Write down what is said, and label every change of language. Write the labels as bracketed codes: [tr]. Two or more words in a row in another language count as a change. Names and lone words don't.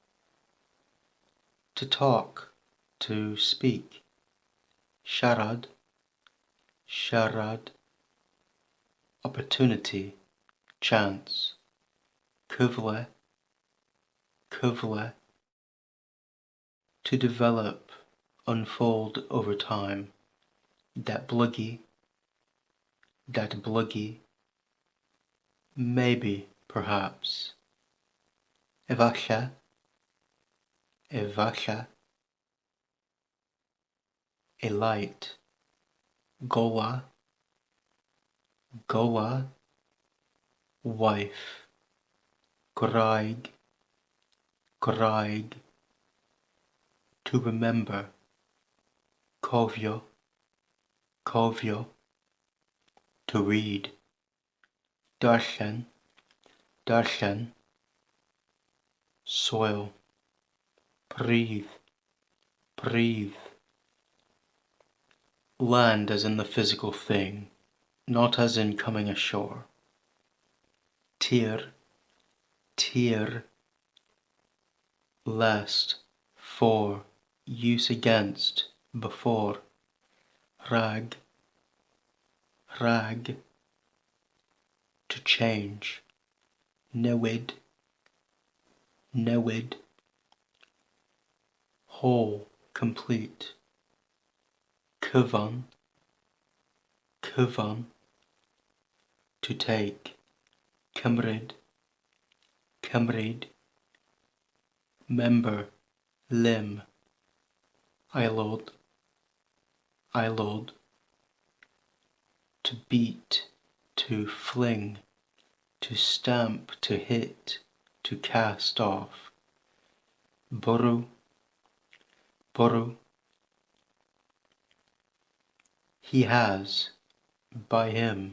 [en] To talk, to speak. [cy] Siarad, siarad. [en] Opportunity, chance. [cy] Cyfle, cyfle. [en] To develop, unfold over time. [cy] Datblygu, datblygu. [en] Maybe, perhaps. [cy] Efallai, efallai. [en] A light. [cy] Gola, gola. [en] Wife. [cy] Gwraig, gwraig. [en] To remember. [cy] Cofio, cofio. [en] To read. [cy] Darllen, darllen. [en] Soil. [cy] Pridd, pridd. [en] Land as in the physical thing, not as in coming ashore. [cy] Tir, tir. [en] Lest, for, use against, before. [cy] Rag, rag. [en] To change. [cy] Newid, newid. [en] Whole, complete. [cy] Cyfan, cyfan. [en] To take. [cy] Cymryd, cymryd. [en] Member, limb. [cy] Aelod, aelod. [en] To beat, to fling. To stamp, to hit. To cast off. [cy] Bwrw, bwrw. [en] He has, by him.